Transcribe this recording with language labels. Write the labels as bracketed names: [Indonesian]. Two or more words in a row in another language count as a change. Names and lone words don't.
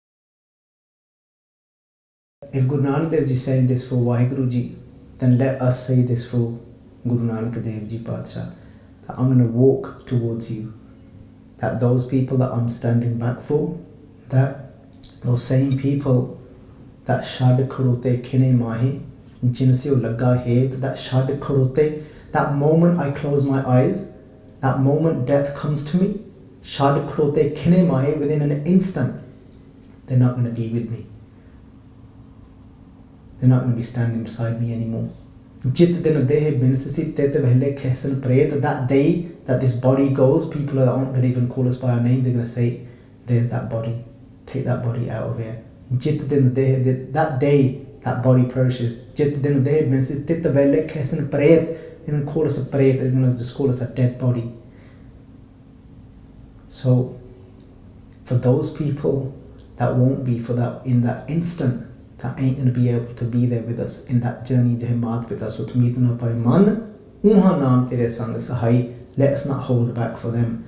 [English] If Guru Nanak Dev Ji is saying this for Waheguru Ji, then let us say this for Guru Nanak Dev Ji Pacha, that I'm going to walk towards you, that those people that I'm standing back for, that those same people that [Punjabi] ਛਡਿ ਖੜੋਤੇ ਖਿਨੈ ਮਾਹਿ, ਜਿਨ ਸਿਉ ਲਗਾ ਹੇਤੁ, [English] that [Punjabi] ਛਡਿ ਖੜੋਤੇ, [English] that moment I close my eyes, that moment death comes to me, [Punjabi] ਛਡਿ ਖੜੋਤੇ ਖਿਨੈ ਮਾਹਿ, [English] within an instant, they're not going to be with me. They're not going to be standing beside me anymore. [Punjabi] ਜਿਤੁ ਦਿਨਿ ਦੇਹ ਬਿਨਸਸੀ ਤਿਤੁ ਵੇਲੈ ਕਹਸਨਿ ਪ੍ਰੇਤੁ. [English] That day that this body goes, people aren't going to even call us by our name. They're going to say, there's that body. Take that body out of here. [Punjabi] ਜਿਤੁ ਦਿਨਿ ਦੇਹ, [English] that day that body perishes. [Punjabi] ਜਿਤੁ ਦਿਨਿ ਦੇਹ ਬਿਨਸਸੀ ਤਿਤੁ ਵੇਲੈ ਕਹਸਨਿ ਪ੍ਰੇਤੁ. [English] They're going to call us a pret. They're going to just call us a dead body. So, for those people that won't be for that in that instant, that ain't going to be able to be there with us in that journey jahmat with us, let us not hold back for them.